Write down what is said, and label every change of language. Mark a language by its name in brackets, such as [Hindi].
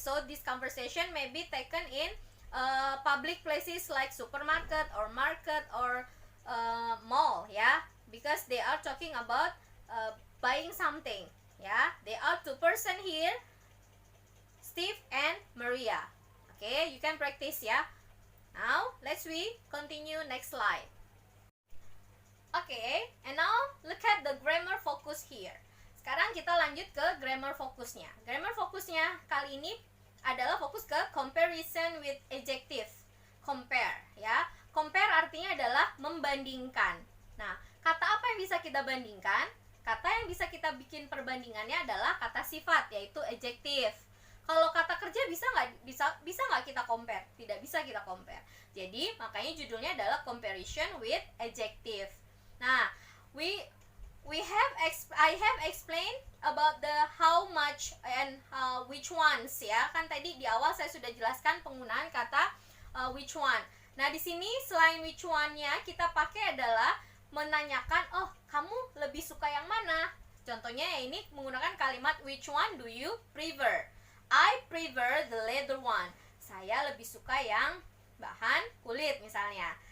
[English] So this conversation may be taken in public places like supermarket or market or mall, ya, because they are talking about buying something, ya. They are two person here, Steve and Maria. Okay, you can practice, ya. Now let's continue next slide. Okay, and now look at the grammar focus here. [Indonesian] Sekarang kita lanjut ke grammar fokusnya. Grammar fokusnya kali ini adalah fokus ke comparison with adjective. Compare, ya. Compare artinya adalah membandingkan. Nah, kata apa yang bisa kita bandingkan? Kata yang bisa kita bikin perbandingannya adalah kata sifat, yaitu adjective. Kalau kata kerja bisa nggak kita compare? Tidak bisa kita compare. Jadi makanya judulnya adalah comparison with adjective. [English] Nah, I have explained about the how much and which ones, ya. [Indonesian] Kan tadi di awal saya sudah jelaskan penggunaan kata which one. Nah, di sini selain which one-nya kita pakai adalah menanyakan, oh, kamu lebih suka yang mana? Contohnya ya ini menggunakan kalimat [English] which one do you prefer? I prefer the leather one. [Indonesian] Saya lebih suka yang bahan kulit misalnya.